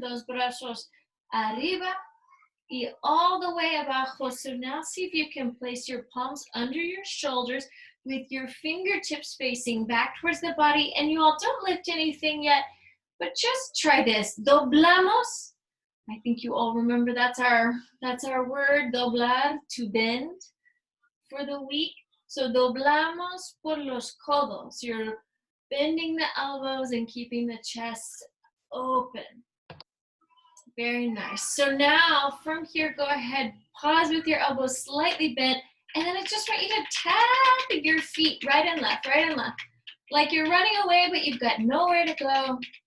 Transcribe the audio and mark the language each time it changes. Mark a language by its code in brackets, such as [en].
[es] 2 brazos arriba [en] y all the way abajo. So now see if you can place your palms under your shoulders. with your fingertips facing back towards the body. And you all don't lift anything yet, but just try this. [es] Doblamos. [en] I think you all remember that's our word, doblar, to bend for the week. [es] So doblamos por los codos. [en] You're bending the elbows and keeping the chest open. Very nice. So now from here, go ahead, pause with your elbows slightly bent, and then I just want you to tap your feet right and left, like you're running away, but you've got nowhere to go.